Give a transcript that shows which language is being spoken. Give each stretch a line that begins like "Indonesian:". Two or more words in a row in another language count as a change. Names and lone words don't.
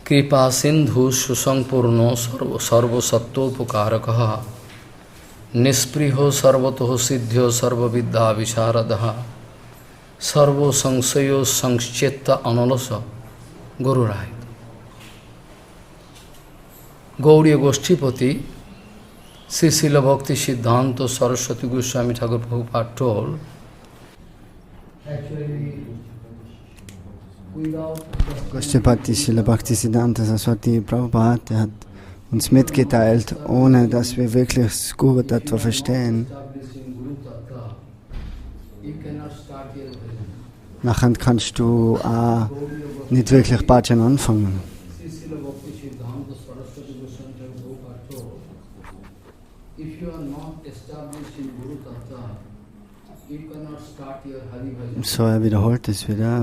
Sanskrit: कृपा सिन्धुः सुसम्पूर्णः सर्व सत्त्वोपकारकः निःस्पृहः सर्वतः सिद्धः सर्व विद्या विशारदः सर्व संशय संछेत्ता अनलसः गुरुः आहृतः.
English: Gauriya Goshtipati, Śrīla Bhakti Siddhanta Saraswati Gosvami Thakur Prabhupada told,
German: Goshtipati Śrīla Bhakti Siddhanta Saraswati Prabhupada hat uns mitgeteilt, ohne dass wir wirklich das Guru-Tattva verstehen. Nachher kannst du auch nicht wirklich Bhajan anfangen. So, er wiederholt es wieder.